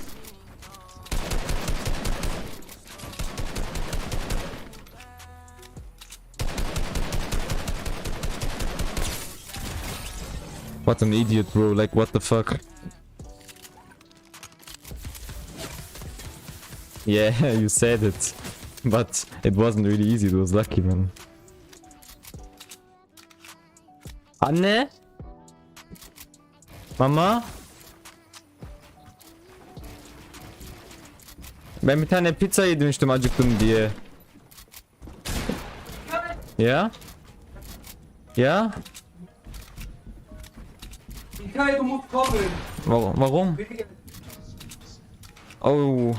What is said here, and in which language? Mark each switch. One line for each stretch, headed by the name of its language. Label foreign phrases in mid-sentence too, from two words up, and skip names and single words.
English: What an idiot, bro. Like, what the fuck? Yeah, you said it. But it wasn't really easy. It was lucky, man.
Turkish: Anne? Mama? Ben bir tane pizza yemiştim acıktım diye. Ya?
German: Ja? Du musst kommen. Warum? Oh.